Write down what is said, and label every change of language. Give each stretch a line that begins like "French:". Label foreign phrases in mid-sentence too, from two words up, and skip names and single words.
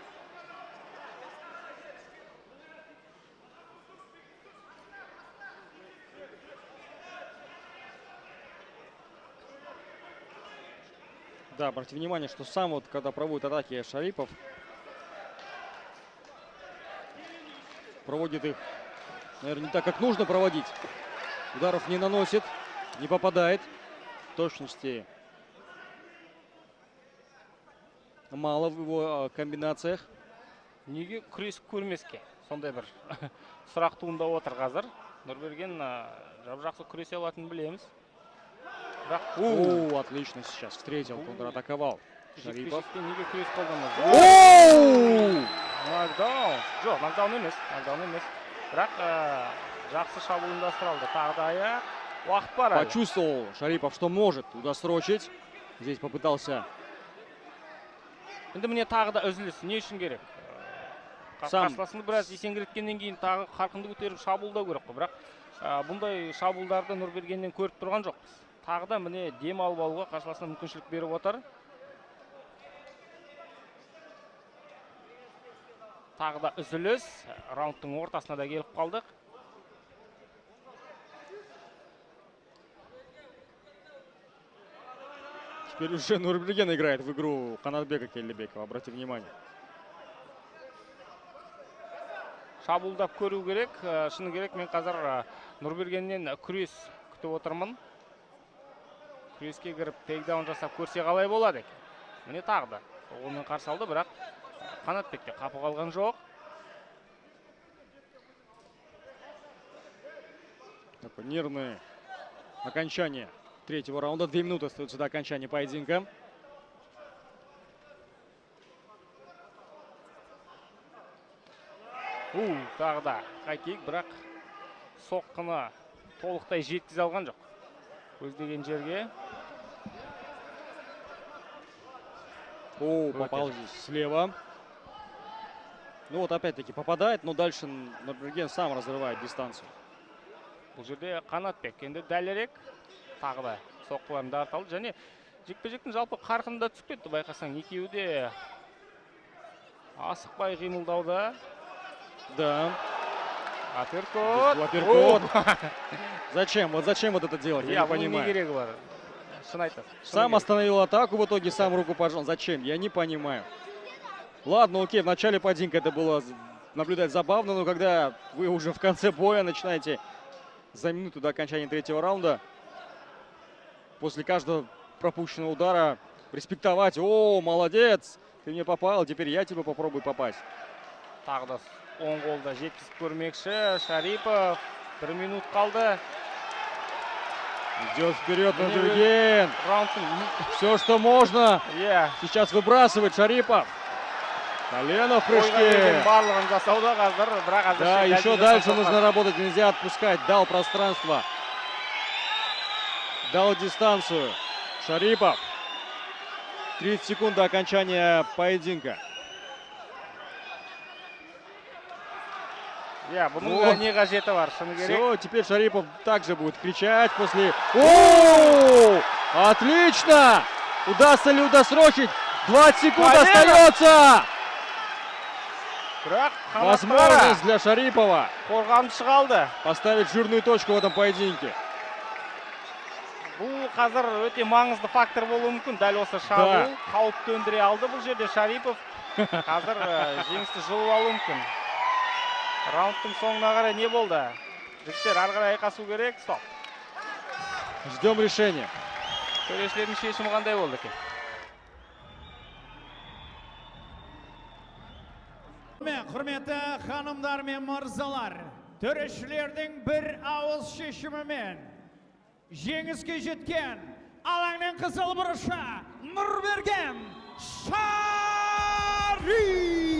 Russian: Да, обратите внимание, что сам вот, когда проводит атаки Шарипов, проводит их, наверное, не так, как нужно проводить. Ударов не наносит, не попадает. В точности мало в его комбинациях.
Kazakh: Неге күрес көрмеске? Сондай бір сұрақ туындап отыр қазір. Нұрберген жақсы күресе алатынын білеміз.
Russian: О, отлично сейчас встретил, контратаковал. Шарипов.
Kazakh: Неге күрес қолданмады? Нокдаун. Жоқ, нокдаун емес. Бірақ жақсы шабуыл ұйымдастырылды. Тағы да аяқ. Уақыт бар.
Russian: Почувствовал Шарипов, что может удосрочить. Здесь попытался.
Kazakh: Енді міне тағы да үзіліс. Не үшін керек? Қарсыласыны біраз есеңгіреткеннен кейін тағы қарқынды көтеріп шабуылдау керек қой. Бірақ бұндай шабуылдарды Нұрбергеннен көріп тұрған жоқпыз. Тағы да міне дем алып алуға қарсыласына мүмкіншілік беріп отыр. Тағы да үзіліс. Раундтың ортасына да келіп қалдық.
Russian: Теперь уже Нурберген играет в игру Канатбека Келдебекова, обратите внимание.
Kazakh: Шабуылдап көру керек. Шыны керек, мен қазір Нұрбергеннен күрес күтіп отырмын. Күреске кіріп тейкдаун жасап көрсе қалай болады екен. Міне тағы да. Қолмен қарсы алды, бірақ Қанатбекте қапы қалған жоқ.
Russian: Такое нервное окончание третьего раунда. 2 минуты остается до окончания поединка.
Kazakh: Тағы да хай-кик, бірақ соққыны толықтай жеткізе алған жоқ. Көздеген жерге.
Russian: Попал здесь слева. Ну вот опять-таки попадает, но дальше Нурберген сам разрывает дистанцию.
Kazakh: Бұл жерде Қанатбек енді дәлірек тағы да соққыларын дарыта алды. Және жекпе-жектің жалпы қарқыны да түсіп кетті. Байқасаң, екеуі де асықпай қимылдауда.
Russian: Да. Апперкот. Апперкот. Зачем? Вот зачем вот это делать? Я не понимаю.
Kazakh: Не керегі бар. Шын айтады.
Russian: Сам остановил атаку, в итоге сам руку пожал. Зачем? Я не понимаю. Ладно, окей, в начале поединка это было наблюдать забавно, но когда вы уже в конце боя начинаете за минуту до окончания третьего раунда после каждого пропущенного удара респектовать. О, молодец, ты мне попал, теперь я тебе попробую попасть.
Kazakh: Тағы да оң қолда жеткізіп көрмекші Шарипов. 1 минут қалды.
Russian: Идет вперед Нурберген.
Kazakh: Раундтың
Russian: Все, что можно, сейчас выбрасывает Шарипов. Колено в прыжке.
Kazakh: барлығын жасауда қазір, бірақ әзірше
Russian: Да, еще
Kazakh: нәтиже
Russian: дальше
Kazakh: таппаған.
Russian: нужно работать, нельзя отпускать. Дал пространство. Дал дистанцию. Шарипов. 30 секунд до окончания поединка.
Kazakh: Бұның не қажеті бар, шыны керек.
Russian: Все, теперь Шарипов также будет кричать после... О, отлично! Удастся ли удосрочить? 20 секунд остается! Возможность для Шарипова
Kazakh: Қорғаншы қалды.
Russian: поставить жирную точку в этом поединке.
Kazakh: Бұл қазір өте маңызды фактор болуы мүмкін. Дәл осы шабуыл қауіп төндіре алды бұл жерде Шарипов. Қазір жеңісті жұлып алуы мүмкін. Раундтың соңына қарай не болды? Жігіттер ары қарай айқасу керек.
Russian: Стоп. Ждем решения.
Kazakh: Төрешілердің шешімі қандай болды екен? Құрметті ханымдар мен мырзалар, төрешілердің бір ауыз шешімімен жеңіске жеткен алаңның қызыл бұрышы Нурберген Шарипов!